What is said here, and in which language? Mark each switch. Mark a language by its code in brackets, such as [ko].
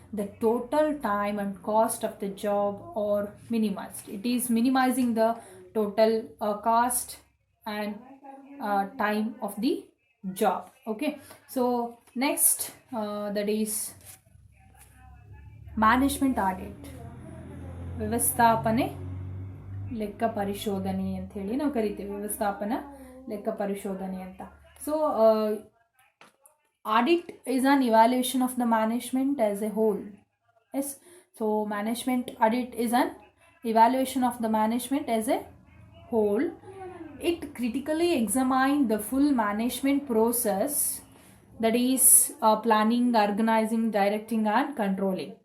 [en] The total time and cost of the job are minimized. It is minimizing the total cost and time of the job. Okay, so next, that is management audit. [kn] ವ್ಯವಸ್ಥಾಪನೆ ಲೆಕ್ಕ ಪರಿಶೋಧನೆ ಅಂತ ಹೇಳಿ ನಾವು ಕರಿತೀವಿ, ವ್ಯವಸ್ಥಾಪನಾ ಲೆಕ್ಕ ಪರಿಶೋಧನೆ ಅಂತ. [en] So audit is an evaluation of the management as a whole. Yes, so management audit is an evaluation of the management as a whole. It critically examines the full management process, that is planning, organizing, directing and controlling.